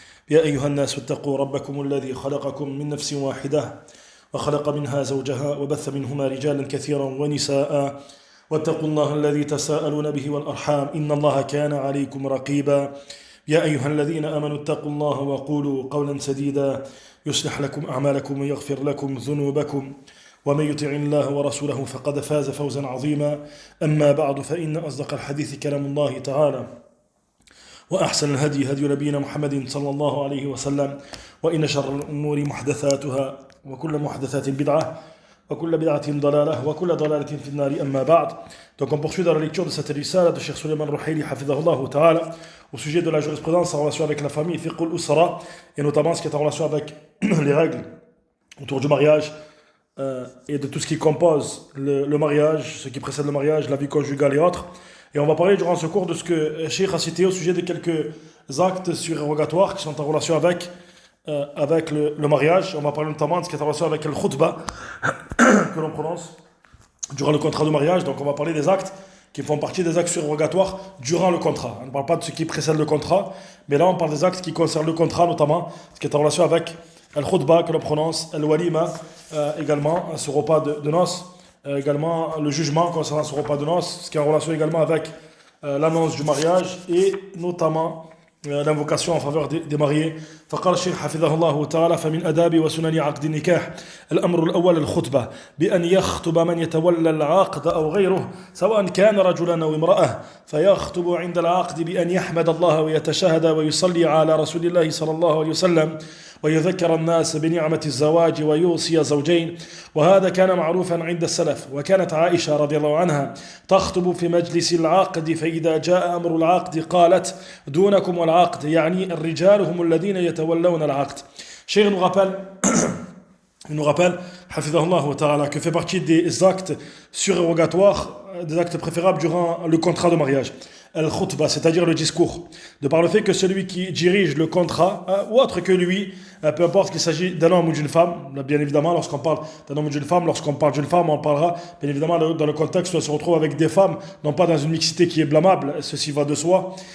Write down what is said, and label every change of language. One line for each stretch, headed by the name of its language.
Arabic: يا أيها الناس اتقوا ربكم الذي خلقكم من نفس واحدة وخلق منها زوجها وبث منهما رجالا كثيرا ونساء واتقوا الله الذي تساءلون به والأرحام إن الله كان عليكم رقيبا يا أيها الذين آمنوا اتقوا الله وقولوا قولا سديدا يصلح لكم أعمالكم ويغفر لكم ذنوبكم ومن يطع الله ورسوله فقد فاز فوزا عظيما أما بعد فإن أصدق الحديث كلام الله تعالى وأحسن الهدي هدي نبينا محمد صلى الله عليه وسلم وإن شر الأمور محدثاتها وكل محدثات بدعة وكل بدعة ضلالة وكل ضلالة في النار أما بعد.
French: Donc on poursuit dans la lecture de cette risala de Cheikh Suleiman Rouhaili hafidhahullah ta'ala au sujet de la jurisprudence en relation avec la famille fiqh al-usra et notamment ce qui est en relation avec les règles autour du mariage et de tout ce qui compose le mariage, ce qui précède le mariage, la vie conjugale et autres. Et on va parler durant ce cours de ce que Cheikh a cité au sujet de quelques actes surérogatoires qui sont en relation avec le mariage. On va parler notamment de ce qui est en relation avec le khutbah que l'on prononce durant le contrat de mariage. Donc on va parler des actes qui font partie des actes surérogatoires durant le contrat. On ne parle pas de ce qui précède le contrat, mais là on parle des actes qui concernent le contrat, notamment ce qui est en relation avec le khutbah que l'on prononce, le walima, également ce repas de noces, également le jugement concernant ce repas de noces, ce qui est en relation également avec l'annonce du mariage et notamment l'invocation en faveur des mariés.
Arabic: فقال الشيخ حفظه الله تعالى فمن آداب وسنن عقد النكاح الأمر الأول الخطبة بأن يخطب من يتولى العقد أو غيره سواء كان رجلا أو امرأة فيخطب عند العقد بأن يحمد الله ويتشهد ويصلي على رسول الله صلى الله عليه وسلم ويذكر الناس بنعمة الزواج ويوصي زوجين وهذا كان معروفا عند السلف وكانت عائشة رضي الله عنها تخطب في مجلس العقد فإذا جاء أمر العقد قالت دونكم والعقد يعني الرجال هم الذين يتولون العقد.
French: Cheikh nous rappelle حفظه ta'ala, que fait partie des actes surérogatoires, des actes préférables durant le contrat de mariage. Al-khutbah, c'est-à-dire le discours. De par le fait que celui qui dirige le contrat, ou autre que lui, peu importe qu'il s'agit d'un homme ou d'une femme, bien évidemment, lorsqu'on parle d'un homme ou d'une femme, lorsqu'on parle d'une femme, on parlera, bien évidemment, dans le contexte où on se retrouve avec des femmes, non pas dans une mixité qui est blâmable, ceci va de soi.